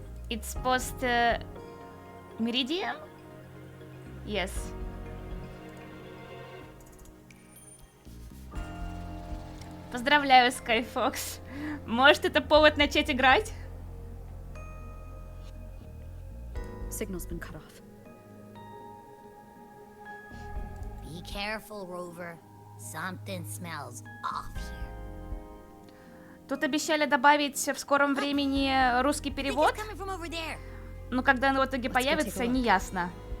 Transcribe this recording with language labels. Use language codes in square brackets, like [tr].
[en] It's post meridian? Yes. [ru] Поздравляю, Skyfox. Может, это повод начать играть? [en] Signal's been cut off. Be careful, Rover. Something smells off here. [ru] Тут обещали добавить в скором времени русский перевод, но когда он в итоге появится, не ясно.